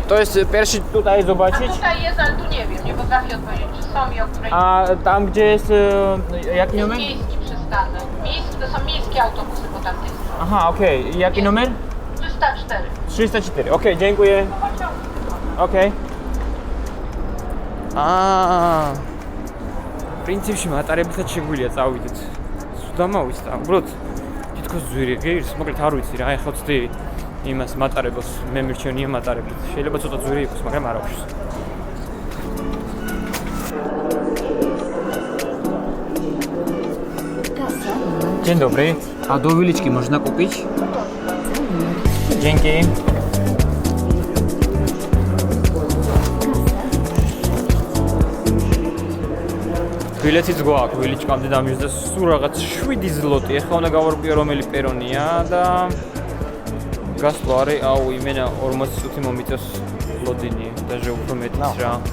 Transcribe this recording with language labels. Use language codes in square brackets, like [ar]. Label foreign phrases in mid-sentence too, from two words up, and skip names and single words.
[pl] To jest pierwszy tutaj A zobaczyć? tutaj jest, ale tu nie wiem, nie potrafię odpowiedzieć, czy są i o której... A tam gdzie jest jaki jest numer? miejski przystanek. Miejski, to są miejskie autobusy po tamtej stronie. Aha, okej. Jaki numer? 304. 304. Okej, dziękuję. Okej. [ka] პრინციპში მატარებითაც შეგვიძლია წავიდეთ. სუდამოვიცდა. უბრალოდ თითქოს ძვირი ღირს, მოკლედ არ ვიცი რა, ეხლა ვცდი იმას მატარებელს, მე მირჩენია მატარებლით. შეიძლება ცოტა ძვირი იყოს, მაგრამ არ აქვს. [pl] Dzień dobry. A do Wiliczki można kupić? Dzięki. [ka] ბილეთიც გვაქვს ვილიჩკამდე დამიჯდა სულ რაღაც 7 ზლოტი. ეხლა უნდა გავარკვიო რომელი პერონია და გასვლა არის, აუ იმენა 40 წუთი მომიწევს ლოდინი, დაჟე უფრო მეტიც რა.